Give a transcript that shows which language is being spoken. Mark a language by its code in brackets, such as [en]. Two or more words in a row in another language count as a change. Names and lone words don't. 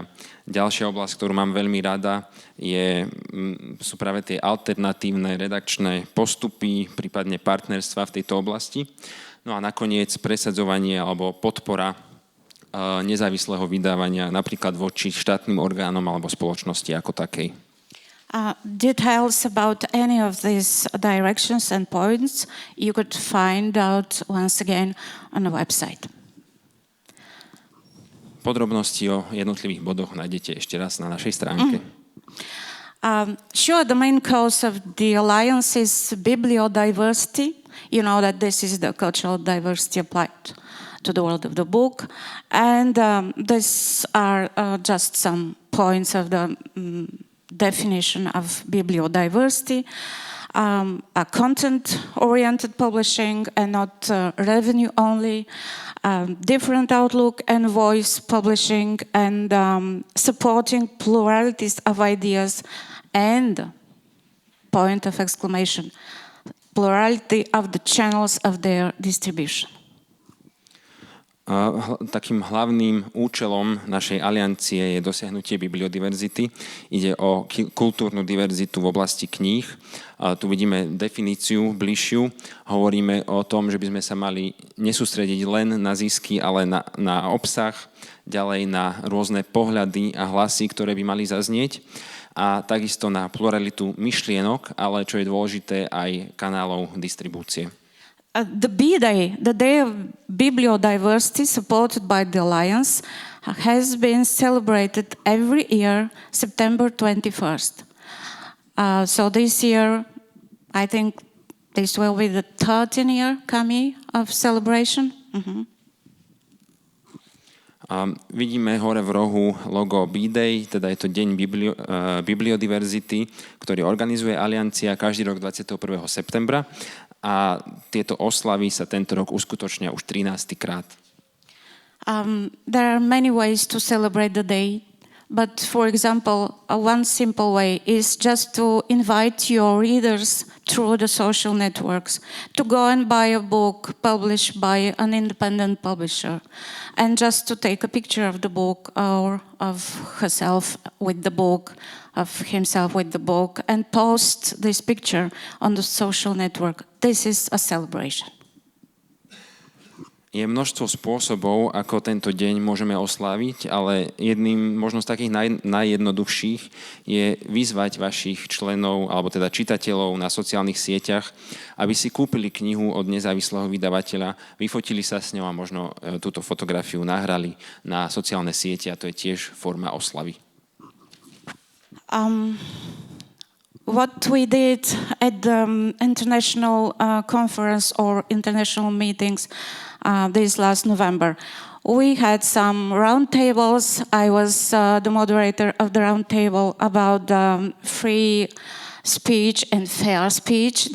[sk] Ďalšia oblasť, ktorú mám veľmi rada, sú práve tie alternatívne redakčné postupy, prípadne partnerstva v tejto oblasti. No a nakoniec presadzovanie alebo podpora nezávislého vydávania napríklad voči štátnym orgánom alebo spoločnosti ako takej. [en] Details about any of these directions and points you could find out once again on the website. [sk] Podrobnosti o jednotlivých bodoch nájdete ešte raz na našej stránke. [en] Sure, the main cause of the alliance is bibliodiversity. You know that this is the cultural diversity applied to the world of the book. And these are just some points of the definition of bibliodiversity. A content-oriented publishing and not revenue only, different outlook and voice publishing and supporting pluralities of ideas and, point of exclamation, plurality of the channels of their distribution. [sk] Takým hlavným účelom našej aliancie je dosiahnutie bibliodiverzity. Ide o kultúrnu diverzitu v oblasti kníh. Tu vidíme definíciu bližšiu. Hovoríme o tom, že by sme sa mali nesústrediť len na zisky, ale na obsah, ďalej na rôzne pohľady a hlasy, ktoré by mali zaznieť. A takisto na pluralitu myšlienok, ale čo je dôležité, aj kanálov distribúcie. [en] The B-Day, the Day of Bibliodiversity, supported by the Alliance, has been celebrated every year, September 21st. So this year, I think this will be the 13th year coming of celebration. [sk] Vidíme hore v rohu logo B-Day, teda je to deň bibliodiverzity, ktorý organizuje Aliancia každý rok 21. septembra. A tieto oslavy sa tento rok uskutočnia už 13. krát. [en] There are many ways to celebrate the day, but for example, one simple way is just to invite your readers through the social networks to go and buy a book published by an independent publisher and just to take a picture of the book or of herself with the book, of himself with the book, and post this picture on the social network. This is a celebration. [sk] Je množstvo spôsobov, ako tento deň môžeme osláviť, ale jedným možno z takých najjednoduchších je vyzvať vašich členov, alebo teda čitateľov na sociálnych sieťach, aby si kúpili knihu od nezávislého vydavateľa, vyfotili sa s ňou a možno túto fotografiu nahrali na sociálne siete a to je tiež forma oslavy. [en] What we did at the international conference or international meetings this last November, we had some roundtables. I was the moderator of the roundtable about free speech and fair speech.